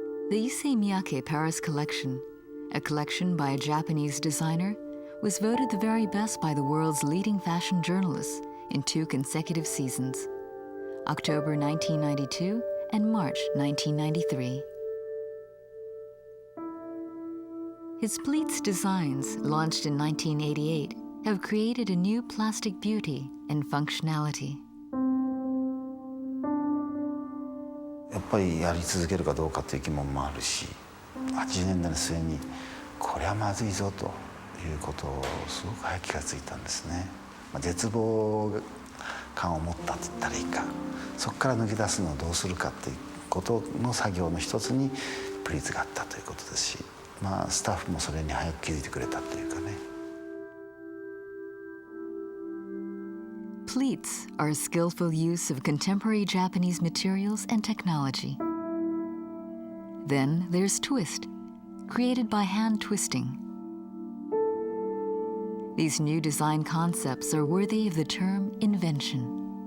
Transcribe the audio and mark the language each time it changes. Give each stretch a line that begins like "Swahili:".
English: The Issey Miyake Paris collection, a collection by a Japanese designer, was voted the very best by the world's leading fashion journalists in 2 consecutive seasons, October 1992 and March 1993. His pleats designs, launched in 1988, have created a new plastic beauty and functionality.
Japanese: やっぱりやり続けるかどうかという疑問もあるし、80年代の末にこれはまずいぞということをすごく早く気がついたんですね。絶望感を持ったと言ったらいいか、そこから抜け出すのをどうするかということの作業の一つにプリーツがあったということですし、スタッフもそれに早く気づいてくれたというかね。
English: Pleats are a skillful use of contemporary Japanese materials and technology. Then there's twist, created by hand twisting. These new design concepts are worthy of the term invention.